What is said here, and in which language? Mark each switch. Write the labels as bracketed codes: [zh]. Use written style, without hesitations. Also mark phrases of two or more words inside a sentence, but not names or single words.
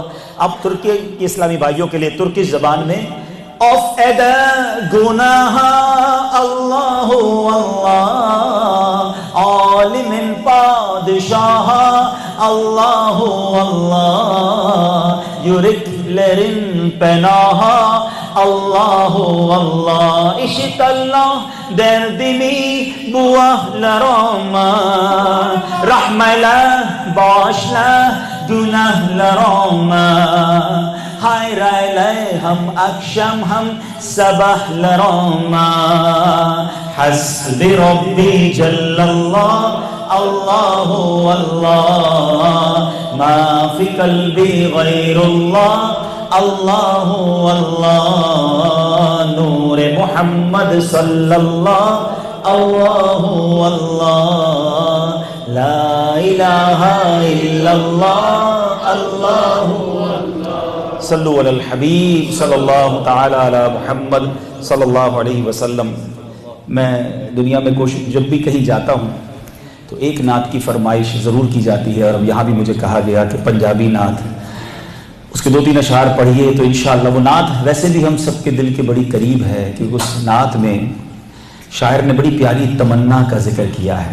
[ur] اب ترکی کے اسلامی بھائیوں کے لیے ترکش زبان میں [tr] of eder günah Allah Allah alem padişah اللہ اللہ yüreklerin penaha Allah Allah işit Allah derdimi bu ahlarıma rahmeyle bağışla günahlarıma hayır eyle hem akşam hem sabahlarıma [ar] hasbi Rabbi جل الله الله الله ما في قلبي غير الله الله الله نور محمد صلى الله الله الله لا إله إلا الله الله الله صلوا على الحبيب صلى الله تعالى على محمد صلى الله عليه وسلم. [ur] میں دنیا میں کوشش جب بھی کہیں جاتا ہوں تو ایک نعت کی فرمائش ضرور کی جاتی ہے، اور اب یہاں بھی مجھے کہا گیا کہ پنجابی نعت اس کے 2-3 اشعار پڑھیے، تو انشاءاللہ وہ نعت ویسے بھی ہم سب کے دل کے بڑی قریب ہے، کیونکہ اس نعت میں شاعر نے بڑی پیاری تمنا کا ذکر کیا ہے.